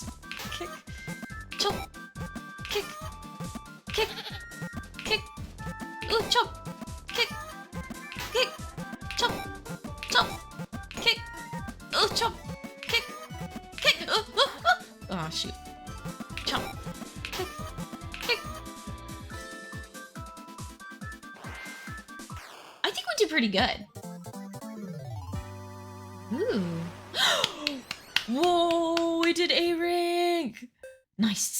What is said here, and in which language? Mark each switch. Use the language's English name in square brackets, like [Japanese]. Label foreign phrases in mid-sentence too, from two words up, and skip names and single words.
[English] Kick. Chop. Kick. Kick. Kick. Ooh, chop. Kick. Kick. Chop. Chop. Kick. Oh, chop. Kick. Kick. Oh, oh, oh. Oh, shoot. Chop. Kick. Kick. I think we did pretty good. Ooh. Whoa, we did A rank. Nice.